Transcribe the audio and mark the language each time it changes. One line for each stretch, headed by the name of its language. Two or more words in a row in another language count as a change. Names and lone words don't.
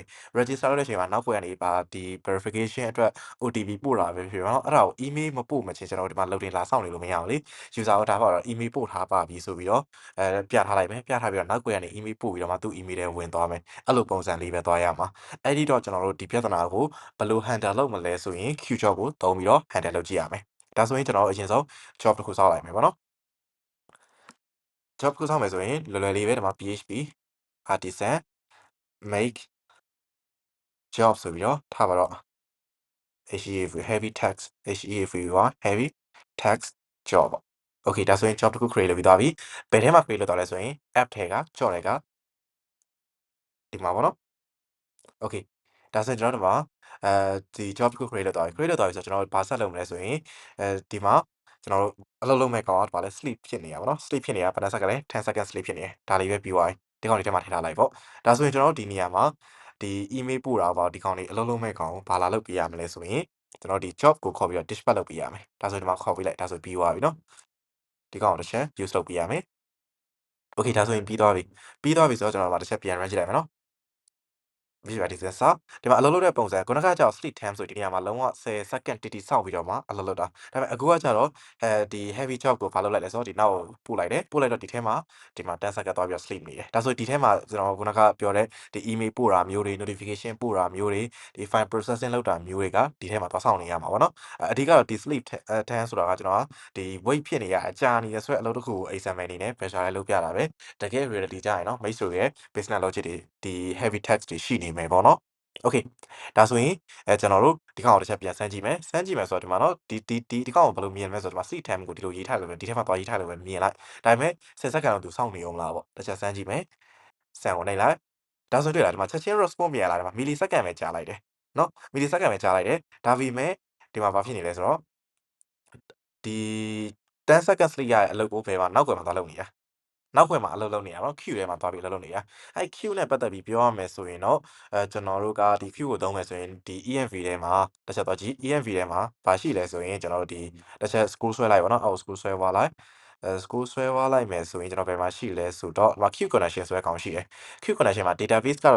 Burmese: register လုပ်တဲ့အချိန်မှာနောက်ွယ်ကနေပါဒီ verification အတွက် OTP ပို့တာပဲဖြစ်ပါတော့အဲ့ဒါကို email မပို့မချင်းကျွန်တော်တို့ဒီမှာ loading လာစောင့်နေလို့မရအောင်လေ user ကိုဒါပါတော့ email ပို့ထားပါပြီဆိုပြီးတော့ပြထားလိုက်မယ်ပြထားပြီးတော့နောက်ွယ်ကနေ email ပို့ပြီးတော့မှသူ့ email ထဲဝင်သွားမယ်အဲ့လိုပုံစံလေးပဲသွားရမှာအဲ့ဒီတော့ကျွန်တော်တို့ဒီပြဿနာကိုဘယ်လို handle လုပ်မလဲဆိုရင်
English: Q job
Burmese: ကိုသုံးပြီးတော့ handle လုပ်ကြည့်ရမယ်ဒါဆိုရင်ကျွန်တော်အရင်ဆုံး job တစ်ခုစောင့်လိုက်မယ်ပေါ့နော် job တစ်ခုစောင့်မယ်ဆိုရင်လွယ်လွယ်လေးပဲဒီမှာ
English: PHP artisan make job
Burmese: ဆိုပြီးတော့ထားပါတော့
English: HEAV heavy text
Burmese: HEAV က
English: heavy text job
Burmese: ပေါ့ okay ဒါဆိုရင် job တစ်ခု create လုပ်ပြီးသွားပြီဘယ်ထဲမှာ create လုပ်သွားလဲ ဆိုရင် app ထဲက job တွေကဒီမှာပေါ့နော် okay ဒါဆိုရင်ကျွန်တော်တို့မှာဒီ job တစ်ခု create လုပ်သွားပြီ create လုပ်သွားပြီဆိုတော့ကျွန်တော်တို့ဘာဆက်လုပ်မလဲဆိုရင်ဒီမှာကျွန် တော်တို့အလုပ်လုပ်မဲ့ကောင်ကဘာလဲ sleep ဖြစ်နေတာပေါ့နော် sleep ဖြစ်နေတာဘယ်နှစက္ကန့်လဲ
English: 10 second sleep
Burmese: ဖြစ်နေတယ်ဒါလေးပဲပြီးသွားပြီဒီကောင်လေးထဲမှာထည့်ထားလိုက်ပေါ့ဒါဆိုရင်ကျွန်တော်တို့ဒီနေရာမှာဒီ email ပို့တာပေါ့ဒီကောင်လေးအလုပ်လုပ်မဲ့ကောင်ကိုဘာလာလုပ်ပေးရမလဲဆိုရင်ကျွန်တော်ဒီ job ကိုခေါ်ပြီးတော့ dispatch လုပ်ပေးရမယ်ဒါဆိုဒီမှာခေါ်ပေးလိုက်ဒါဆိုပြီးသွားပြီနော်ဒီကောင်ကိုတစ်ချက် use လုပ်ပေးရမယ် okay ဒါဆိုရင်ပြီးသွားပြီဆိုတော့ကျွန်တော်တို့တစ်ချက်ပြန် run ကြည့်လိုက်မယ်နော် visualizer ဒီမှာအလုပ်လုပ်တဲ့ပုံစံခုနကကြောက်
English: sleep time
Burmese: ဆိုဒီနေရာမှာလုံးဝ10 second တိတိစောင့်ပြီးတော့မှအလုပ်လုပ်တာဒါပေမဲ့အခုကကြတော့ဒီ
English: heavy job
Burmese: ကိုဘာလုပ်လိုက်လဲဆိုတော့ဒီနောက်ကိုပို့လိုက်တယ်ပို့လိုက်တော့ဒီထဲမှာဒီမှာ10 second သွားပြီးတော့ sleep နေတယ်ဒါဆိုဒီထဲမှာကျွန်တော်ခုနကပြောတဲ့ဒီ email ပို့တာမျိုးတွေ notification ပို့တာမျိုးတွေဒီ
English: file processing
Burmese: လုပ်တာမျိုးတွေကဒီထဲမှာသွားစောင့်နေရမှာပေါ့နော်အဓိကတော့ဒီ
English: sleep time
Burmese: ဆိုတာကကျွန်တော်ကဒီ wait ဖြစ်နေရအကြာနေရဆိုတဲ့အလုပ်တစ်ခုကို example အနေနဲ့ visualize လုပ်ပြတာပဲတကယ် reality ကြရင်နော်မိတ်ဆွေရဲ့
English: business logic
Burmese: တွေဒီ
English: heavy text
Burmese: တွေရှိနေမယ်ပေါ့နော် okay ဒါဆိုရင်ကျွန်တော်တို့ဒီကောင်ကိုတစ်ချက်ပြန်စမ်းကြည့်မယ်ဆိုတော့ဒီမှာနော်ဒီကောင်ကိုဘယ်လိုမြင်မလဲဆိုတော့ဒီမှာ
English: sleep time
Burmese: ကိုဒီလိုရေးထားလို့ပဲဒီထဲမှာသွားရေးထားလို့ပဲမြင်လိုက်ဒါပေမဲ့10 second တော့သူစောင့်နေအောင်လားပေါ့တစ်ချက်စမ်းကြည့်မယ်စမ်းဝင်လိုက်လိုက်ဒါဆိုတွေ့လားဒီမှာချက် ချင်း response ပြန်လာတယ်မှာ
English: milli second
Burmese: ပဲကြာလိုက်တယ်နော်
English: milli second
Burmese: ပဲကြာလိုက်တယ်ဒါပေမဲ့ဒီမှာဘာဖြစ်နေလဲဆိုတော့ဒီ
English: 10 second sleep
Burmese: ရတဲ့အလုပ်ကိုဘယ်မှာနောက်ွယ်မှာသွားလုပ်နေရနောက်ွယ်မှာအလုပ်လုပ်နေရနော် queue ထဲမှာသွားပြီးအလုပ်လုပ်နေရအဲ့ queue နဲ့ပတ်သက်ပြီးပြောရမယ်ဆိုရင်တော့ကျွန် တော်တို့ကဒီ queue ကိုသုံးမယ်ဆိုရင်ဒီ env ထဲမှာတစ်ချက်သွားကြည့် env ထဲမှာဘာရှိလဲဆိုရင်ကျွန်တော်တို့ဒီတစ်ချက် scroll ဆွဲလိုက်ပါတော့အောက် scroll ဆွဲသွားလိုက် school ဆွဲသွားလိုက်မယ်ဆိုရင်ကျွန်တော်ဘယ်မှာရှိလဲဆိုတော့ဒီမှာ
English: Q connection
Burmese: ဆိုတဲ့ကောင်ရှိတယ်
English: Q connection
Burmese: မှာ database ကတော့